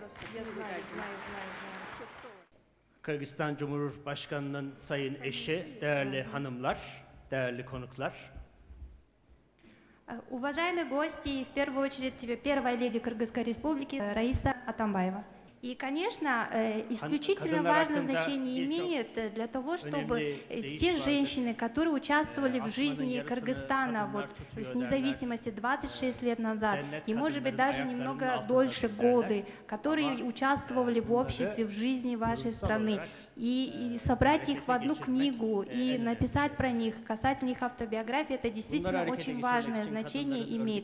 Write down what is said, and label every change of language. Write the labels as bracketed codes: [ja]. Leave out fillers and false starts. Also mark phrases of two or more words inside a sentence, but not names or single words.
[tr] Kırgızistan Cumhurbaşkanı'nın sayın eşi, değerli hanımlar, değerli konuklar. [ru] Уважаемые гости, и в первую очередь первая леди Кыргызской Республики Раиса Атамбаева. И, конечно, исключительно важное значение имеет для того, чтобы те женщины, которые участвовали в жизни Кыргызстана вот, с независимости 26 лет назад, и, может быть, даже немного дольше годы, которые участвовали в обществе, в жизни вашей страны, и собрать их в одну книгу и написать про них, касательно их автобиографии, это действительно очень важное значение имеет.